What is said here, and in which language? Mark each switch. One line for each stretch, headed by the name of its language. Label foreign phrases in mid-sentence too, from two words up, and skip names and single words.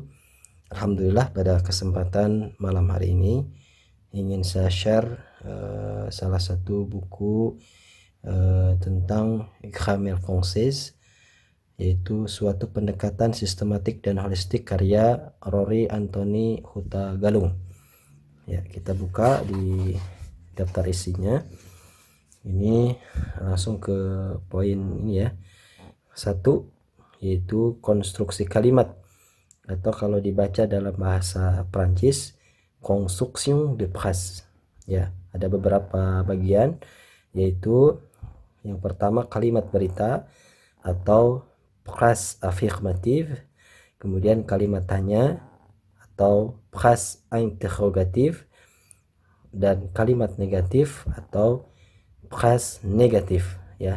Indonesian: Alhamdulillah, pada kesempatan malam hari ini ingin saya share salah satu buku tentang
French: Grammaire Française,
Indonesian: yaitu suatu pendekatan sistematik dan holistik karya Rory Anthony Huta Galung. Ya, kita buka di daftar isinya. Ini langsung ke poin ini ya. Satu, yaitu konstruksi kalimat, atau kalau dibaca dalam bahasa Prancis,
French: construction de phrase.
Indonesian: Ya, ada beberapa bagian, yaitu yang pertama kalimat berita atau
French: phrase affirmative,
Indonesian: kemudian kalimat tanya atau
French: phrase interrogatif,
Indonesian: dan kalimat negatif atau
French: phrase negatif
Indonesian: ya.